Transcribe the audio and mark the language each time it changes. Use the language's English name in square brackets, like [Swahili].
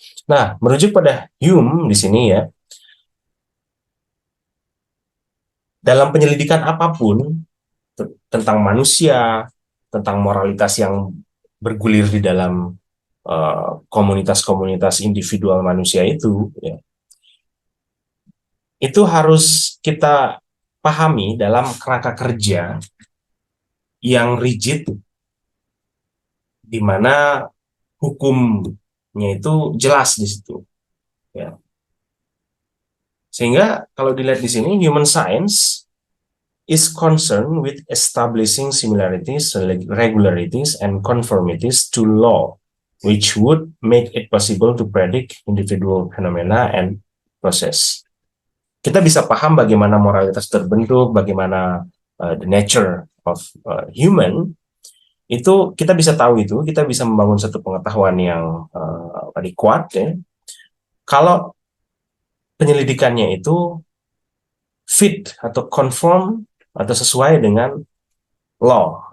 [Indonesian] Nah, merujuk pada Hume di sini ya, dalam penyelidikan apapun tentang manusia, tentang moralitas yang bergulir di dalam komunitas-komunitas individual manusia itu, ya, itu harus kita pahami dalam kerangka kerja yang rigid, di mana hukumnya itu jelas di situ. Ya. Sehingga kalau dilihat di sini, [English] human science is concerned with establishing similarities, regularities, and conformities to law, which would make it possible to predict individual phenomena and process. [Indonesian] Kita bisa paham bagaimana moralitas terbentuk, bagaimana [English] the nature of human, [Indonesian] itu kita bisa tahu itu, kita bisa membangun satu pengetahuan yang kuat ya, kalau penyelidikannya itu fit atau conform atau sesuai dengan law.